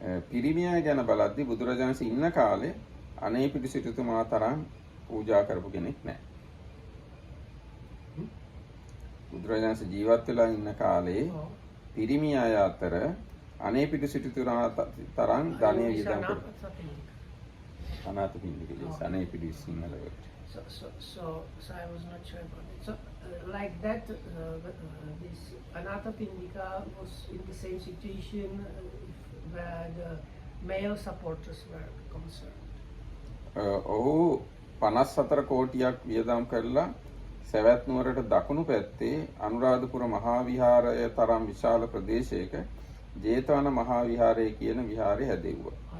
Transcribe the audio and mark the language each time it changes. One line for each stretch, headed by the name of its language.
Sinhala: පිරිමියා ගැන බලද්දී බුදුරජාණන් ඉන්න කාලේ අනේ පිටු සිටුතුමා තරම් පූජා කරපු කෙනෙක් නැහැ. බුදුරජාණන් ජීවත් වෙලා ඉන්න කාලේ පිරිමියා අතර අනේ පිටු සිටුතුමා තරම් ධනෙ වියදම් කරපු අනාථපිණ්ඩිකයේ අනේ පිටු සිංහල වලට.
English: So I was not sure about it. So like that, this Anathapindika was in the same situation where the male supporters were concerned.
Sinhala: ඔහු 54 කෝටියක් වියදම් කරලා සවැත් නුවරට දකුණු පැත්තේ අනුරාධපුර මහා විහාරය තරම් විශාල ප්‍රදේශයක ජේතවන මහා විහාරය කියන විහාරය හැදෙව්වා.